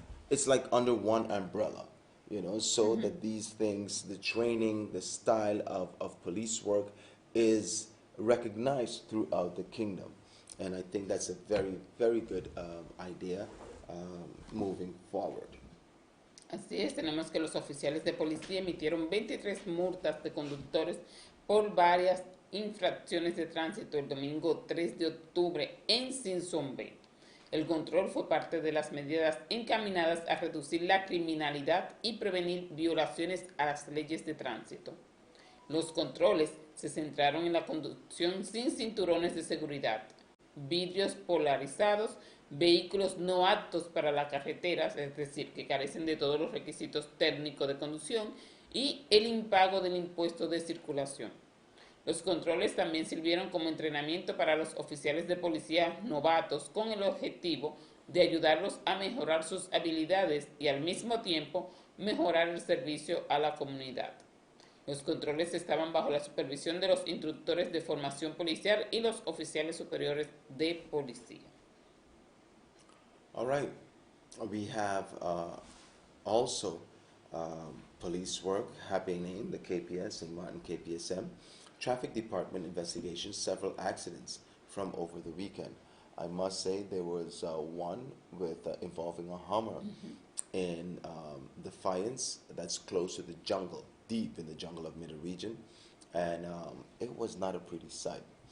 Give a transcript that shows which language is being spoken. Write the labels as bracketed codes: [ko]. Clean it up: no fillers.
[en] It's like under one umbrella, so that these things, the training, the style of police work is recognized throughout the kingdom. And I think that's a very, very good idea moving forward. [es] Así es, tenemos que los oficiales de policía emitieron 23 multas de conductores por varias infracciones de tránsito el domingo 3 de octubre en Simpson Bay. El control fue parte de las medidas encaminadas a reducir la criminalidad y prevenir violaciones a las leyes de tránsito. Los controles se centraron en la conducción sin cinturones de seguridad, vidrios polarizados, vehículos no aptos para las carreteras, es decir, que carecen de todos los requisitos técnicos de conducción, y el impago del impuesto de circulación. Los controles también sirvieron como entrenamiento para los oficiales de policía novatos con el objetivo de ayudarlos a mejorar sus habilidades y al mismo tiempo mejorar el servicio a la comunidad. Los controles estaban bajo la supervisión de los instructores de formación policial y los oficiales superiores de policía. [en] All right. We have also police work happening in the KPS and Martin KPSM. Traffic Department investigations, several accidents from over the weekend. I must say there was one with involving a Hummer in Defiance, that's close to the jungle, deep in the jungle of Middle Region, and it was not a pretty sight.